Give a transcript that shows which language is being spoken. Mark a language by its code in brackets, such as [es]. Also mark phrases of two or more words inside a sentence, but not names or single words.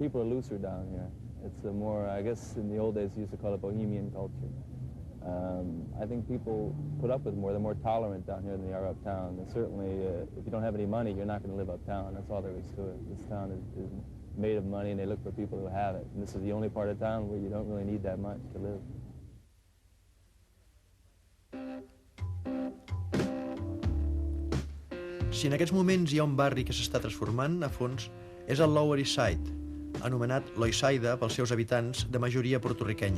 [en] People are looser down here. It's a more, I guess in the old days you used to call it bohemian culture. I think people put up with more. They're more tolerant down here than they are uptown. And certainly, if you don't have any money, you're not going to live uptown. That's all there is to it. This town is made of money, and they look for people who have it. And this is the only part of town where you don't really need that much to live. [ca] Si en aquests moments hi ha un barri que s'està transformant a fons, és el Lower East Side, anomenat Loisaida pels seus habitants de majoria porto-riquenya.